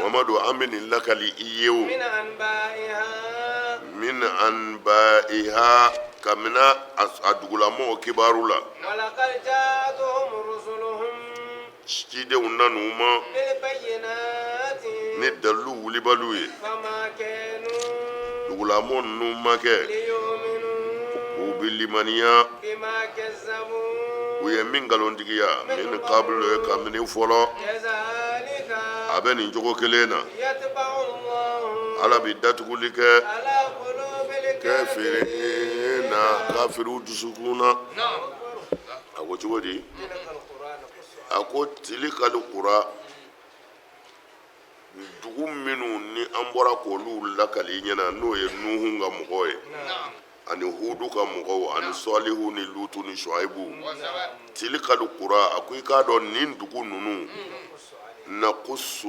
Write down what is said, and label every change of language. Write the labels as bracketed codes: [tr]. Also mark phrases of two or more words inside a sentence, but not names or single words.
[bm] mamadu an bɛ nin lakali i ye o [ar] من أنبائها من أنبائها [bm] kabini a dugulamɔgɔw kibaru la [ar] ولقد جاءتهم رسلهم [bm] cidenw nan'u ma [ar] بالبينات [bm] ni dalilu wulibaliw ye [ar] فما كانوا [bm] dugulamɔ ninnu ma kɛ [ar] ليؤمنوا [bm] u bi limaniya [ar] بما كذبوا [bm] u ye min nkalontigiya min kabilo kabini fɔlɔ [ar] كذلك [bm] a bɛ nin cogo kelen na [ar] يتبع الله [bm] ala bi datuguli kɛ [ar] على قلوب الكافرين [bm] kafiri na kafiriw dusukun na a ko cogo di [ar] تلك القرآن قص [bm] a ko tilikali kura dugu minnu ni an bɔra k'olu lakali i ɲɛna n'o ye nuhu ka mɔgɔw ye ani hudu ka mɔgɔw ani sɔlihu ni lutu ni shuaibu tilikali kura a ko i k'a dɔn nin dugu ninnu na kusu